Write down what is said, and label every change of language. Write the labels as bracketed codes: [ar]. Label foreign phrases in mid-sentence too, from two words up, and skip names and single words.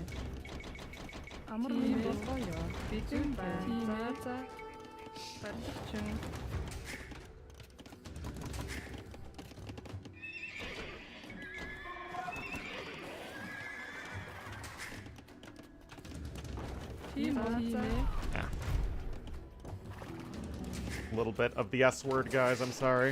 [mn] Амар минь болгоё. Бэлэн байна. За. Барилгачин. Тийм ээ. [en] A little bit of the S word, guys, I'm sorry.